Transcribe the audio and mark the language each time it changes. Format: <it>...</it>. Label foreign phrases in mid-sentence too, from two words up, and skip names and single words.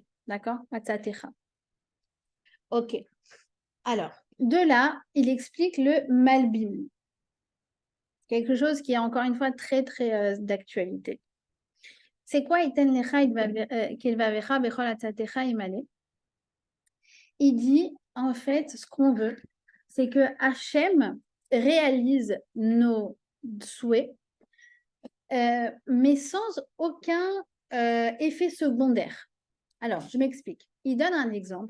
<fr>D'accord? Atzatecha. Ok. Alors, de là, il explique le Malbim. Quelque chose qui est encore une fois très, très d'actualité. C'est quoi</fr> <he>יתן לך כלבבך וכל עצתך ימלא?</he> <fr>Il dit, en fait, ce qu'on veut, c'est que Hachem réalise nos souhaits, mais sans aucun effet secondaire. Alors, je m'explique. Il donne un exemple.</fr>